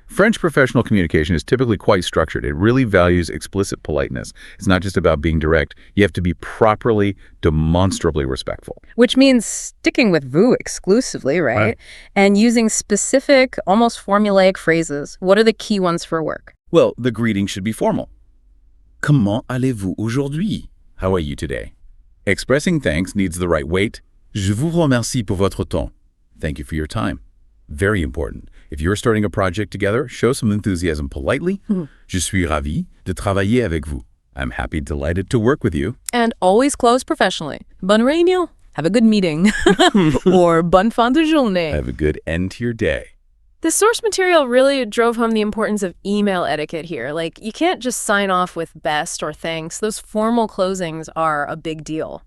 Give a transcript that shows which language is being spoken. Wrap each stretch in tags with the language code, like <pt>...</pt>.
<en>French professional communication is typically quite structured. It really values explicit politeness. It's not just about being direct. You have to be properly, demonstrably respectful. Which means sticking with vous exclusively, right? And using specific, almost formulaic phrases. What are the key ones for work? Well, the greeting should be formal.</en> <fr>Comment allez-vous aujourd'hui?</fr> <en>How are you today? Expressing thanks needs the right weight.</en> <fr>Je vous remercie pour votre temps.</fr> <en>Thank you for your time. Very important. If you're starting a project together, show some enthusiasm politely.</en> <fr>Je suis ravi de travailler avec vous.</fr> <en>I'm happy, delighted to work with you. And always close professionally.</en> <fr>Bonne réunion.</fr> <en>Have a good meeting. Or</en> <fr>bonne fin de journée.</fr> <en>Have a good end to your day. The source material really drove home the importance of email etiquette here. Like, you can't just sign off with best or thanks. Those formal closings are a big deal.</en>